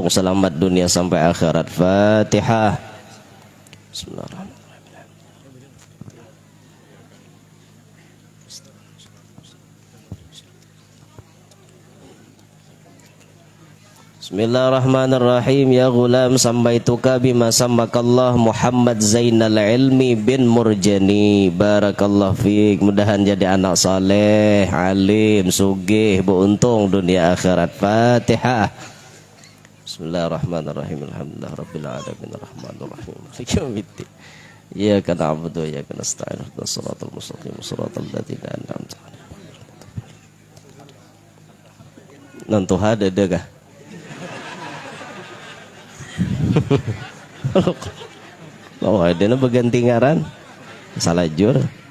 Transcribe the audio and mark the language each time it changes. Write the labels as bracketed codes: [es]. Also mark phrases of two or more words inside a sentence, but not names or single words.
[bjn] Selamat dunia sampai akhirat. Fatihah. [ar] بسم الله الرحمن الرحيم. بسم الله الرحمن الرحيم. يا غلام سميتك بما سماك الله محمد زين العلم بن مرجاني. بارك الله فيك. [bjn] Mudahan jadi anak saleh, alim, sugih, beruntung dunia akhirat. Fatihah. [ar] بسم الله الرحمن الرحيم. الحمد لله رب العالمين الرحمن الرحيم مالك يوم الدين. إياك نعبد وإياك نستعين اهدنا الصراط المستقيم صراط الذين أنعمت عليهم. [bjn] Nantu hade degah. Oh, ada na berganti ngaran. Salah jur.